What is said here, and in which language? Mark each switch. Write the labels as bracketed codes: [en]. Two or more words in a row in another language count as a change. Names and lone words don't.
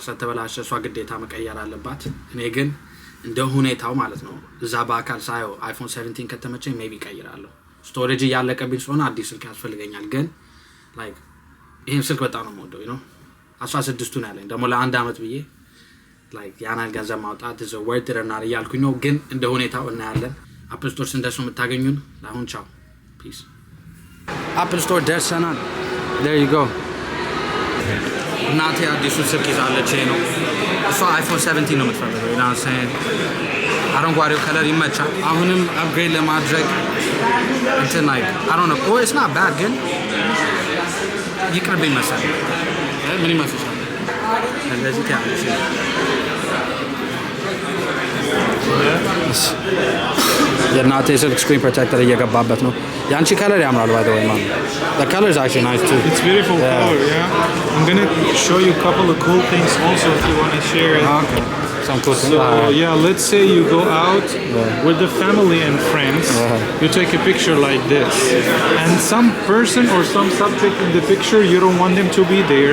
[am] ስለተበላሸ እሷ ግዴታ መቀየር አለባት። እኔ ግን እንደ ሁኔታው ማለት ነው እዛ በአካል ሳየው አይፎን 17 ከተመቸኝ ሜቢ እቀይራለሁ። ስቶሬጅ እያለቀብኝ ስለሆነ አዲስ ስልክ ያስፈልገኛል። ግን ላይክ ይህን ስልክ በጣም ነው የምወደው ነው 16ቱን ያለኝ ደግሞ ለአንድ አመት ብዬ ላይክ ያናል ገንዘብ ማውጣት ዘ ወርድ ረናር እያልኩኝ ነው። ግን እንደ ሁኔታው እናያለን። አፕል ስቶር ስንደርስ ነው የምታገኙን። ለአሁን ቻው ፒስ። አፕል ስቶር ደርሰናል። [en] there you go። [am] እናቴ አዲሱ ስልክ ይዛለች። ይሄ ነው እሷ አይፎን 17 ነው የምትፈልገው። ይላንሰን አረንጓዴው ከለር ይመቻል። አሁንም አፕግሬድ ለማድረግ እንትን ላይ [en] I don't know it's not bad [am] ግን ይቅርብኝ መሰለኝ። ምን ይመስልሻል? እንደዚህ ታያለሽ። የእናቴ ስልክ [en] screen protector [am] እየገባበት ነው። ያንቺ ከለር ያምራል [en] by the way man. The color is actually nice too. It's beautiful color, yeah. I'm going to show you a couple of cool things also if you want to share it. Okay. Some cool things. So, yeah, let's say you go out with the family and friends. You take a picture like this. And some person or some subject in the picture, you don't want them to be there.